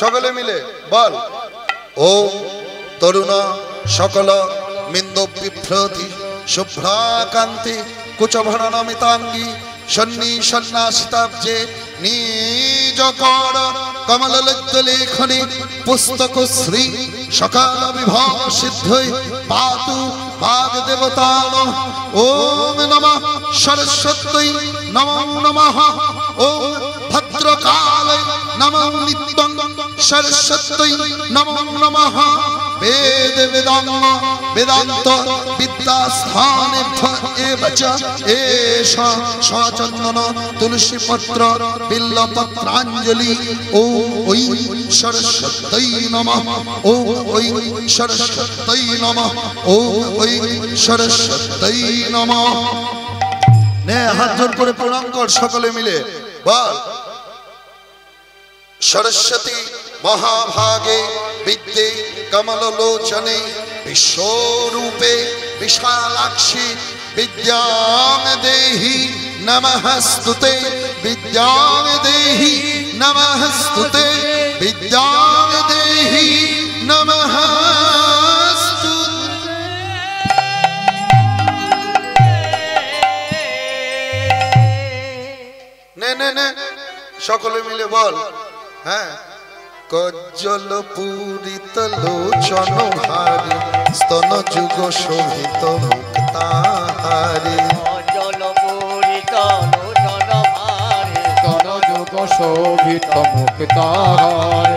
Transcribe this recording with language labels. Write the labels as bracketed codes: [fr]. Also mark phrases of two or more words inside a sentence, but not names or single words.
[bn] সকলে মিলে বল, [sa] ওম তরুণ সকল মিন্দ বিভ্রতি শুভ্রাকান্তি কুচভরণমিতাঙ্গী সন্নি সন্ন্যাসিতাব্জে নিজ কর কমললজ্জলেখনে পুস্তক শ্রী সকাল বিভব সিদ্ধৈ পাতু বাগদেবতান। ওম নমঃ সরস্বত্যৈ নমো নমঃ। ওম ভদ্রকালাই নমো নিত্যং সরস্বত্যৈ নমো নমঃ। বেদ বেদাঙ্গ বেদান্ত বিদ্যাস্থানেভ্য এব চ এষ সচন্দন তুলসী পত্র বিল্লপত্রাঞ্জলি। ওম ঐ সরস্বত্যৈ নমঃ। ওম ঐ সরস্বত্যৈ নমঃ। ওম ঐ সরস্বত্যৈ নমঃ। [bn] নে হাত জোড় করে প্রণাম কর সকলে মিলে বল। [sa] সরস্বতী মহাভাগে বিদ্যে কমললোচনে বিশ্বরূপে বিশালাক্ষী বিদ্যাং দেহি নমঃস্তুতে। বিদ্যাং দেহি নমঃস্তুতে। বিদ্যাং দেহি নমঃস্তুতে। [bn] নে নে নে সকলে মিলে বল। হ্যাঁ। [sa] কজ্জল পূরিত লোচন হারি স্তন যুগ শোভিত মুক্তাহারি। কজ্জল পূরিত লোচন হারি স্তন যুগ শোভিত মুক্তাহারি।